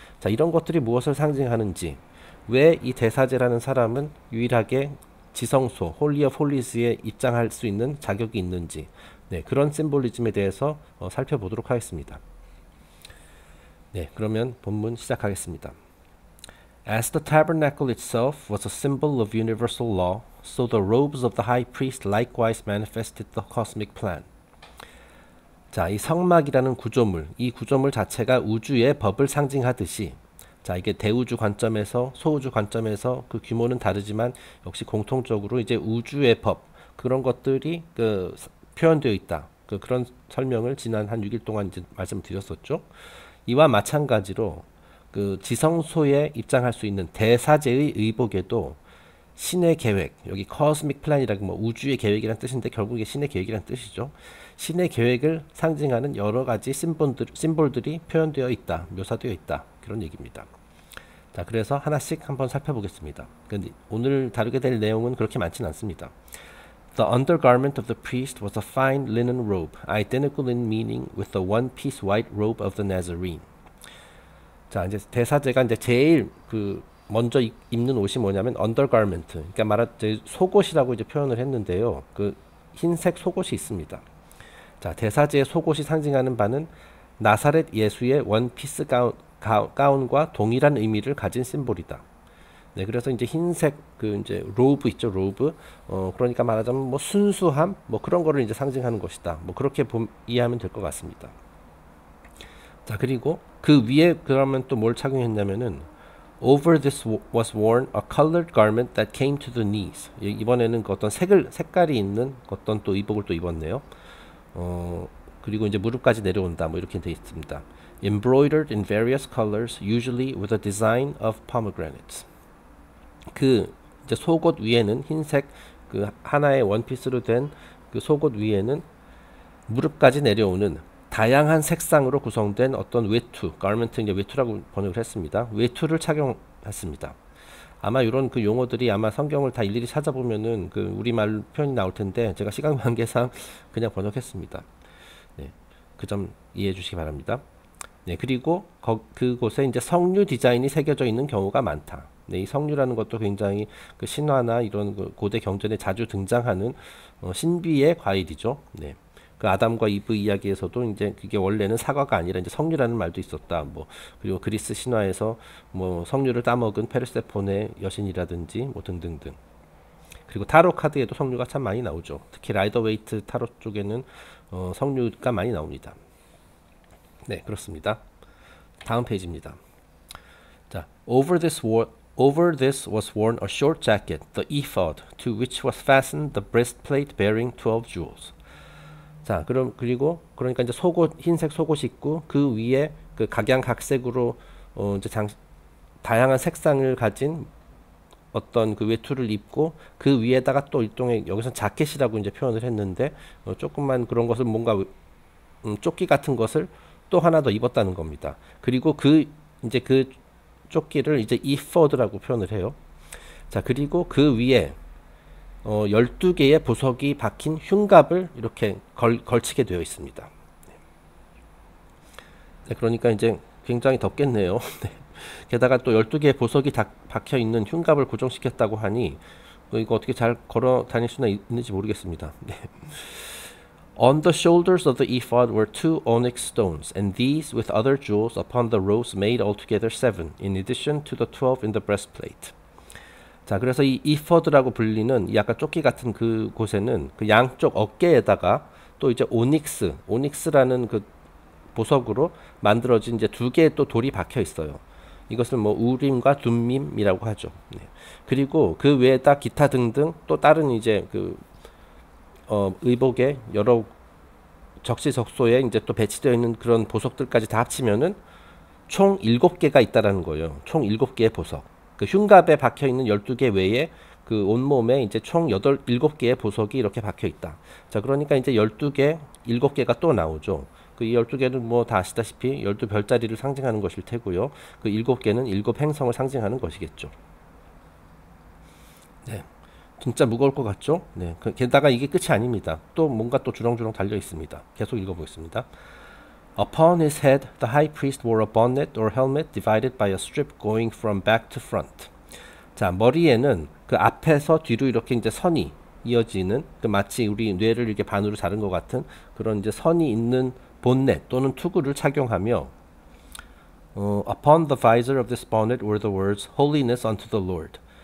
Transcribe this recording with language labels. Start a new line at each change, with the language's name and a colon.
Korean: 자, 이런 것들이 무엇을 상징하는지, 왜 이 대사제라는 사람은 유일하게 지성소, 홀리 오브 홀리스에 입장할 수 있는 자격이 있는지, 네, 그런 심볼리즘에 대해서 살펴보도록 하겠습니다. 네, 그러면 본문 시작하겠습니다.
English: As the tabernacle itself was a symbol of universal law, so the robes of the high priest likewise manifested the cosmic plan.
Korean: 자, 이 성막이라는 구조물, 이 구조물 자체가 우주의 법을 상징하듯이, 자, 이게 대우주 관점에서 소우주 관점에서 그 규모는 다르지만 역시 공통적으로 이제 우주의 법, 그런 것들이 표현되어 있다. 그런 설명을 지난 한 6일 동안 이제 말씀드렸었죠. 이와 마찬가지로 지성소에 입장할 수 있는 대사제의 의복에도 신의 계획, 여기 코스믹 플랜이라고 뭐 우주의 계획이란 뜻인데 결국에 신의 계획이란 뜻이죠. 신의 계획을 상징하는 여러 가지 심볼들이 표현되어 있다, 묘사되어 있다, 그런 얘기입니다. 자, 그래서 하나씩 한번 살펴보겠습니다. 근데 오늘 다루게 될 내용은 그렇게 많지는 않습니다.
English: The undergarment of the priest was a fine linen robe, identical in meaning with the one-piece white robe of the Nazarene.
Korean: 자, 이제 대사제가 이제 제일 먼저 입는 옷이 뭐냐면 undergarment, 그러니까 말하자면 속옷이라고 이제 표현을 했는데요. 흰색 속옷이 있습니다. 자, 대사제의 속옷이 상징하는 바는 나사렛 예수의 원피스 가운과 동일한 의미를 가진 심볼이다. 네, 그래서 이제 흰색 이제 로브 있죠, 로브. 그러니까 말하자면 뭐 순수함, 뭐 그런 거를 이제 상징하는 것이다. 뭐 그렇게 이해하면 될 것 같습니다. 자, 그리고 그 위에 그러면 또 뭘 착용했냐면은
English: Over this was worn a colored garment that came to the knees.
Korean: 이번에는 어떤 색깔이 있는 어떤 또 의복을 또 입었네요. 그리고 이제 무릎까지 내려온다. 뭐 이렇게 되어 있습니다.
English: Embroidered in various colors, usually with a design of pomegranates.
Korean: 이제 속옷 위에는 흰색 하나의 원피스로 된 속옷 위에는 무릎까지 내려오는 다양한 색상으로 구성된 어떤 외투, 가르멘트 이제 외투라고 번역을 했습니다. 외투를 착용했습니다. 아마 이런 용어들이 아마 성경을 다 일일이 찾아보면은 우리말 표현이 나올 텐데 제가 시간 관계상 그냥 번역했습니다. 네, 그 점 이해해 주시기 바랍니다. 네, 그리고 그곳에 이제 석류 디자인이 새겨져 있는 경우가 많다. 네, 이 석류라는 것도 굉장히 신화나 이런 고대 경전에 자주 등장하는 신비의 과일이죠. 네. 아담과 이브 이야기에서도 이제 그게 원래는 사과가 아니라 이제 석류라는 말도 있었다. 뭐 그리고 그리스 신화에서 뭐 석류를 따먹은 페르세폰의 여신이라든지 뭐 등등등. 그리고 타로 카드에도 석류가 참 많이 나오죠. 특히 라이더 웨이트 타로 쪽에는 석류가 많이 나옵니다. 네, 그렇습니다. 다음 페이지입니다.
English: 자, over this was worn a short jacket, the ephod, to which was fastened the breastplate bearing 12 jewels.
Korean: 자, 그리고 그러니까 이제 흰색 속옷이 있고 그 위에 각양각색으로 이제 다양한 색상을 가진 어떤 외투를 입고 그 위에다가 또 일종의 여기서 자켓이라고 이제 표현을 했는데 조금만 그런 것을 뭔가 조끼 같은 것을 또 하나 더 입었다는 겁니다. 그리고 이제 조끼를 이제 ephod라고 표현을 해요. 자, 그리고 그 위에 12개의 보석이 박힌 흉갑을 이렇게 걸치게 되어 있습니다. 네, 그러니까 이제 굉장히 덥겠네요. 네. 게다가 또 12개의 보석이 박혀 있는 흉갑을 고정시켰다고 하니 이거 어떻게 잘 걸어 다닐 수나 있는지 모르겠습니다. 네.
English: On the shoulders of the ephod were 2 onyx stones, and these, with other jewels upon the rows, made altogether 7, in addition to the 12 in the breastplate.
Korean: 자, 그래서 이 이퍼드라고 불리는 이 아까 조끼 같은 그 곳에는 그 양쪽 어깨에다가 또 이제 오닉스라는 그 보석으로 만들어진 이제 두 개의 또 돌이 박혀 있어요. 이것을 뭐 우림과 둠밈이라고 하죠. 네. 그리고 그 외에다 기타 등등 또 다른 이제 그 의복의 여러 적시적소에 이제 또 배치되어 있는 그런 보석들까지 다 합치면은 총 7개가 있다라는 거예요. 총 7개의 보석. 그 흉갑에 박혀 있는 12개 외에 그 온몸에 이제 총 7개의 보석이 이렇게 박혀 있다. 자, 그러니까 이제 12개, 7개가 또 나오죠. 그 12개는 뭐 다 아시다시피 12별자리를 상징하는 것일 테고요. 그 7개는 7행성을 상징하는 것이겠죠. 네. 진짜 무거울 것 같죠? 네. 게다가 이게 끝이 아닙니다. 또 뭔가 또 주렁주렁 달려 있습니다. 계속 읽어보겠습니다.
English: Upon his head, the high priest wore a bonnet or helmet divided by a strip going from back to front.
Korean: 자, 머리에는 그 앞에서 뒤로 이렇게 이제 선이 이어지는 그 마치 우리 뇌를 이렇게 반으로 자른 것 같은 그런 이제 선이 있는 본넷 또는 투구를 착용하며
English: Upon the visor of this bonnet were the words Holiness unto the Lord.